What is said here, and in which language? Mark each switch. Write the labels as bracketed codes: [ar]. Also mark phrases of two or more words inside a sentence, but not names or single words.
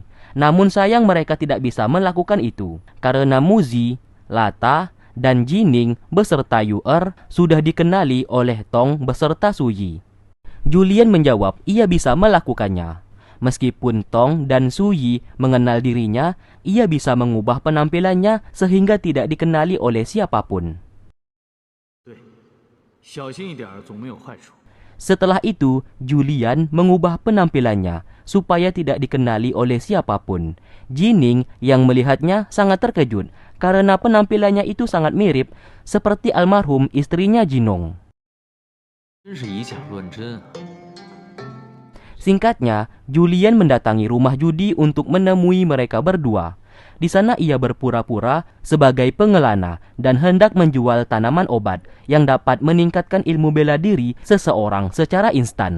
[id] Namun sayang mereka tidak bisa melakukan itu, karena Muzi, Lata, dan Jining beserta Yu'er sudah dikenali oleh Tong beserta Suyi. Julian menjawab ia bisa melakukannya. Meskipun Tong dan Suyi mengenal dirinya, ia bisa mengubah penampilannya sehingga tidak dikenali oleh siapapun. [zh] 对，小心一点儿总没有坏处。 [id] Setelah itu, Julian mengubah penampilannya supaya tidak dikenali oleh siapapun. Jining yang melihatnya sangat terkejut karena penampilannya itu sangat mirip seperti almarhum istrinya Jinong. [zh] 真是以假乱真啊！ [id] Singkatnya, Julian mendatangi rumah judi untuk menemui mereka berdua. Di sana ia berpura-pura sebagai pengelana dan hendak menjual tanaman obat yang dapat meningkatkan ilmu bela diri seseorang secara instan.